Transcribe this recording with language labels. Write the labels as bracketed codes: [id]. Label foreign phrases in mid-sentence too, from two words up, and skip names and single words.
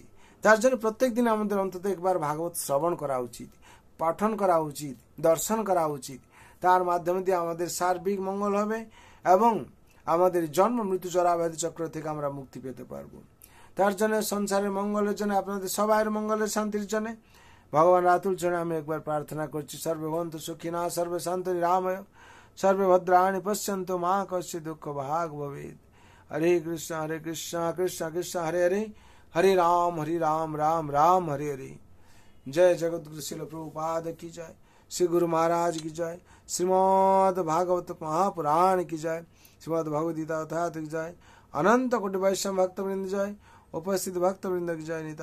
[bn] তার জন্য প্রত্যেক দিন আমাদের অন্তত একবার ভাগবত শ্রবণ করা উচিত, পাঠন করা উচিত, দর্শন করা উচিত। তার মাধ্যমে দিয়ে আমাদের সার্বিক মঙ্গল হবে এবং আমাদের জন্ম মৃত্যু জরাব্যাধি চক্র থেকে আমরা মুক্তি পেতে পারবো। তার জন্য সংসারের মঙ্গলের জন্য, আপনাদের সবাইয়ের মঙ্গলের শান্তির জন্য ভগবান রাতুল চরণে আমি একবার প্রার্থনা করছি। [sa] সর্বে ভবন্তু সুখিনা, সর্বে শান্তি রাময়, সর্বে ভদ্রাণি পশ্যন্তু মা কস্যচিৎ দুঃখ ভাগ ভবেৎ। হরে কৃষ্ণ কৃষ্ণ কৃষ্ণ হরে হরে, হরে রাম রাম রাম हरे हरे। [hi] जय जगतगुरु श्रील प्रभुपाद की जय, श्री गुरु महाराज की जय, श्रीमद् भागवत महापुराण की जय, श्रीमद् भगवद गीता की जय, अनंत कोटि वैष्णव भक्त वृंद जय, उपस्थित भक्त वृंद की जय।